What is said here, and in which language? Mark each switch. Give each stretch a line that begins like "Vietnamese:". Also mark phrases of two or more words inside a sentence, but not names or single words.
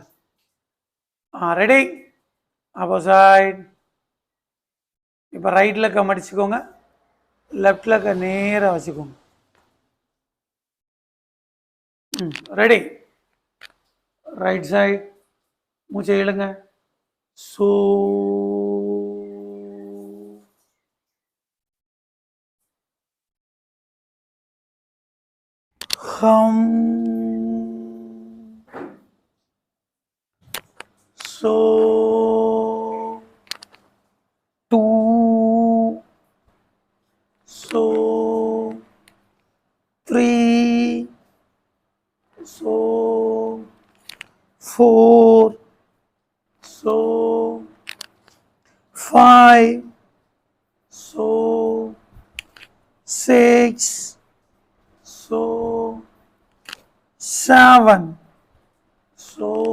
English: Ready? Opposite.
Tamil: இப்போ
English: right legai
Tamil: மடிச்சுக்கோங்க,
English: left legai
Tamil: நேராக வச்சுக்கோங்க.
English: ரெடி? right side,
Tamil: மூச்சை இழுங்க. சூ hum, so
English: 2, so 3, so 4, so 5, so 6, so 7, so